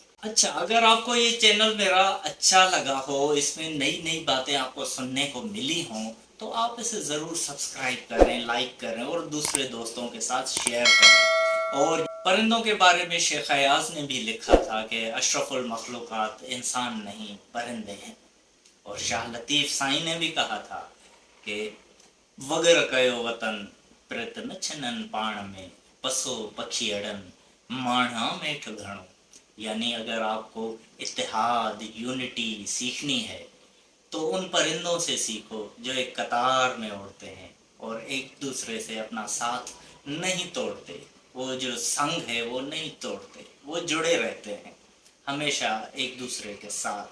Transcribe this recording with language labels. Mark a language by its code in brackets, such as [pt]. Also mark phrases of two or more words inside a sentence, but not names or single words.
[ur] اچھا، اگر آپ کو یہ چینل میرا اچھا لگا ہو، اس میں نئی نئی باتیں آپ کو سننے کو ملی ہوں، تو آپ اسے ضرور سبسکرائب کریں، لائک کریں اور دوسرے دوستوں کے ساتھ شیئر کریں. اور پرندوں کے بارے میں شیخ ایاز نے بھی لکھا تھا کہ [ar] اشرف المخلوقات [ur] انسان نہیں پرندے ہیں. اور شاہ لطیف سائیں نے بھی کہا تھا کہ [sd] وگر کयो وطن پرت न छनन पाण में पसो पखी अड़न माणा मेठ घणो. [ur] یعنی اگر آپ کو اتحاد، یونٹی سیکھنی ہے تو ان پرندوں سے سیکھو جو ایک قطار میں اڑتے ہیں اور ایک دوسرے سے اپنا ساتھ نہیں توڑتے. وہ جو سنگ ہے وہ نہیں توڑتے، وہ جڑے رہتے ہیں ہمیشہ ایک دوسرے کے ساتھ.